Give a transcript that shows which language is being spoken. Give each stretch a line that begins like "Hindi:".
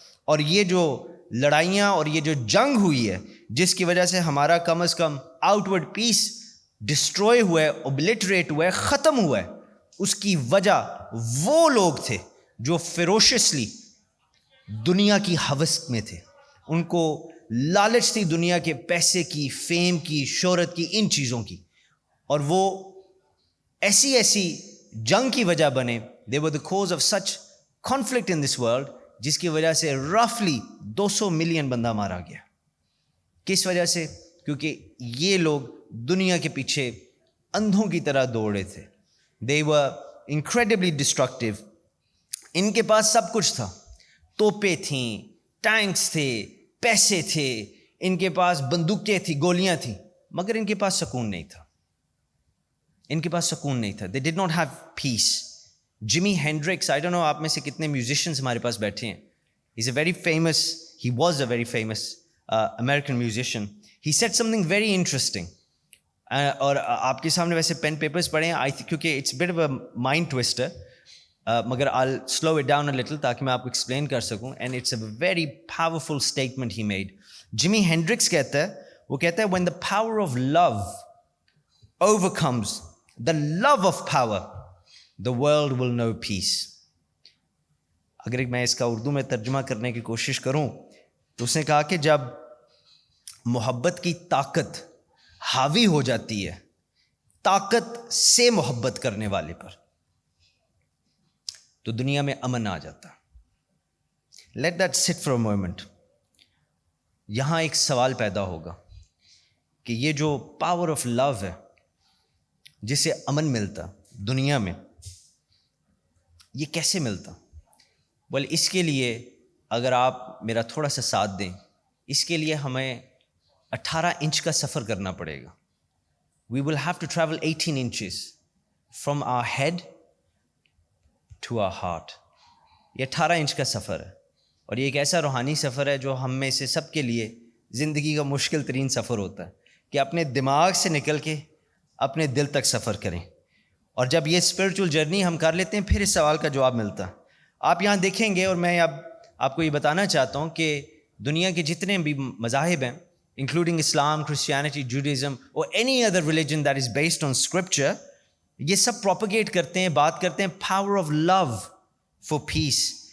Urdu: اور یہ جو لڑائیاں اور یہ جو جنگ ہوئی ہے جس کی وجہ سے ہمارا کم از کم آؤٹ ورڈ پیس ڈسٹروائے ہوا ہے, اوبلیٹریٹ ہوا ہے, ختم ہوا ہے, اس کی وجہ وہ لوگ تھے جو فیروشسلی دنیا کی ہوس میں تھے. ان کو لالچ تھی دنیا کے پیسے کی, فیم کی, شہرت کی, ان چیزوں کی, اور وہ ایسی ایسی جنگ کی وجہ بنے.
English: they were the cause of such conflict in this world
Urdu: جس کی وجہ سے رفلی 200 ملین بندہ مارا گیا. کس وجہ سے؟ کیونکہ یہ لوگ دنیا کے پیچھے اندھوں کی طرح دوڑ رہے تھے.
English: they were incredibly destructive.
Urdu: ان کے پاس سب کچھ تھا, توپیں تھیں, ٹینکس تھے, پیسے تھے, ان کے پاس بندوقیں تھیں, گولیاں تھیں, مگر ان کے پاس سکون نہیں تھا. ان کے پاس سکون نہیں تھا.
English: they did not have peace.
Urdu: Jimmy Hendrix,
English: I don't know
Urdu: آپ میں سے کتنے میوزیشینس ہمارے پاس بیٹھے ہیں.
English: he was a very famous American musician. he said something very interesting.
Urdu: اور آپ کے سامنے ویسے پین پیپرز پڑھے ہیں کیونکہ it's
English: bit of a mind twister,
Urdu: مگر
English: I'll slow it down a little
Urdu: تاکہ میں آپ کو ایکسپلین کر سکوں.
English: and it's a very powerful statement he made.
Urdu: Jimmy Hendrix کہتا ہے, وہ کہتا ہے
English: when the power of love overcomes the love of power, the world will know peace.
Urdu: اگر میں اس کا اردو میں ترجمہ کرنے کی کوشش کروں تو اس نے کہا کہ جب محبت کی طاقت حاوی ہو جاتی ہے طاقت سے محبت کرنے والے پر, تو دنیا میں امن آ جاتا.
English: Let that sit for a moment.
Urdu: یہاں ایک سوال پیدا ہوگا کہ یہ جو پاور آف لو ہے جسے امن ملتا دنیا میں, یہ کیسے ملتا؟ اس کے لیے اگر آپ میرا تھوڑا سا ساتھ دیں, اس کے لیے ہمیں 18 انچ کا سفر کرنا پڑے گا.
English: We will have to travel 18 inches from our head to our heart.
Urdu: یہ 18 انچ کا سفر ہے, اور یہ ایک ایسا روحانی سفر ہے جو ہم میں سے سب کے لیے زندگی کا مشکل ترین سفر ہوتا ہے کہ اپنے دماغ سے نکل کے اپنے دل تک سفر کریں. اور جب یہ اسپرچول جرنی ہم کر لیتے ہیں پھر اس سوال کا جواب ملتا ہے. آپ یہاں دیکھیں گے, اور میں اب آپ کو یہ بتانا چاہتا ہوں کہ دنیا کے جتنے بھی مذاہب ہیں, انکلوڈنگ اسلام, کرسچینٹی, جوڈیزم اور
English: any other religion that is based on scripture,
Urdu: یہ سب پروپیگیٹ کرتے ہیں, بات کرتے ہیں
English: Power of love for peace.